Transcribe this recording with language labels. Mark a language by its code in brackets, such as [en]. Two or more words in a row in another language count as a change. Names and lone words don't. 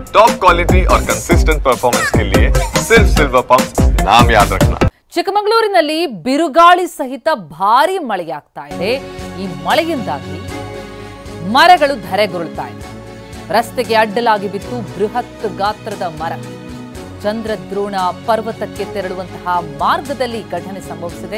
[en] top quality [hi] और [en] consistent performance [hi] के लिए सिर्फ सिल्वर पंप नाम याद रखना। [kn] ಚಿಕ್ಕಮಗಳೂರಿನಲ್ಲಿ ಬಿರುಗಾಳಿ ಸಹಿತ ಭಾರಿ ಮಳೆಯಾಗ್ತಾ ಇದೆ। ಈ ಮಳೆಯಿಂದಾಗಿ ಮರಗಳು ಧರೆಗುರುಳ್ತಾ ಇದೆ। ರಸ್ತೆಗೆ ಅಡ್ಡಲಾಗಿ ಬಿತ್ತು ಬೃಹತ್ ಗಾತ್ರದ ಮರ। ಚಂದ್ರದ್ರೋಣ ಪರ್ವತಕ್ಕೆ ತೆರಳುವಂತಹ ಮಾರ್ಗದಲ್ಲಿ ಘಟನೆ ಸಂಭವಿಸಿದೆ।